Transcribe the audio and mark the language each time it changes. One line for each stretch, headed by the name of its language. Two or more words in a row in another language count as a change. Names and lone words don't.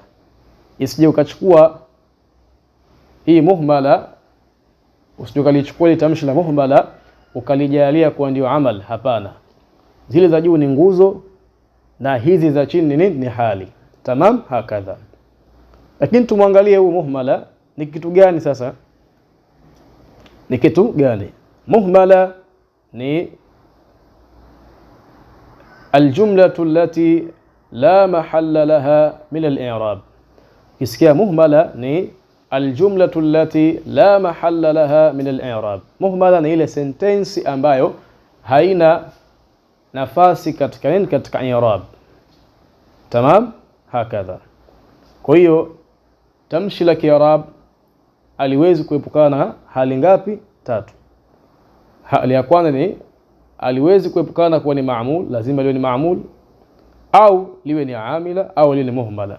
Swahili: Isije ukachukua hii muhmala, usije ukalichukua tamshi la muhmala ukalijalia kuwa ndio amal. Hapana, zile za juu ni nguzo na hizi za chini ni hali.
Arabic: تمام، هكذا.
Swahili: Lakini tumwangalie huu muhmala ni kitu gani sasa? Ni kitu gani? Muhmala ni
Arabic: الجملة التي لا محل لها من الإعراب.
Swahili: Kisikia muhmala ni
Arabic: الجملة التي لا محل لها من الإعراب.
Swahili: Muhmala ni ile sentensi ambayo haina nafasi katika i'rab.
Arabic: تمام، هكذا.
Swahili: Kwa hiyo tamshi la kiarab aliwezi kuepukana na hali ngapi? Tatu. Hali ya kwanza ni aliwezi kuepukana kuwa ni ma'mul, lazima liwe ni ma'mul, au liwe ni amila, au liwe ni muhmala.